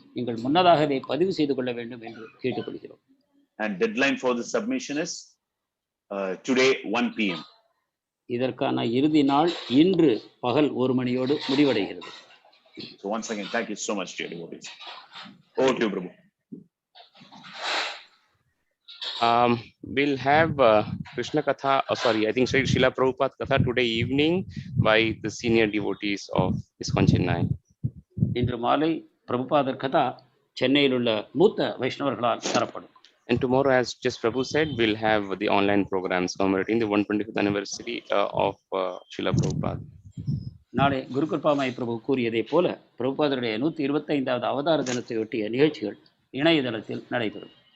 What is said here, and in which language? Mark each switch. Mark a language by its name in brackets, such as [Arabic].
[Tamil] நீங்கள் முன்னதாகவே பதிவு செய்து கொள்ள வேண்டும் என்று கேட்டுக்கொள்கிறோம். [English] And deadline for the submission is today 1 p.m. [Tamil] இதற்கான இறுதி நாள் இன்று பகல் 1 மணியோடு முடிவடைகிறது. [English] So once again, thank you so much, dear devotees. Over to you, Prabhu. We'll have Krishna Katha, sorry, I think Srila Prabhupada Katha today evening by the senior devotees of ISKCON Chennai. [Tamil] இன்று மாலை பிரபுபாதர் கதா சென்னையில் உள்ள மூத்த வைஷ்ணவர்களால் தரப்படும். [English] And tomorrow, as just Prabhu said, we'll have the online programs commemorating the 125th anniversary of Srila Prabhupada. [Tamil] நாளை குருகிருபாமாய் பிரபு கூறியதை போல பிரபுபாதருடைய 125வது அவதார தினத்தை ஒட்டிய நிகழ்ச்சிகள் இணையதளத்தில் நடைபெறும்.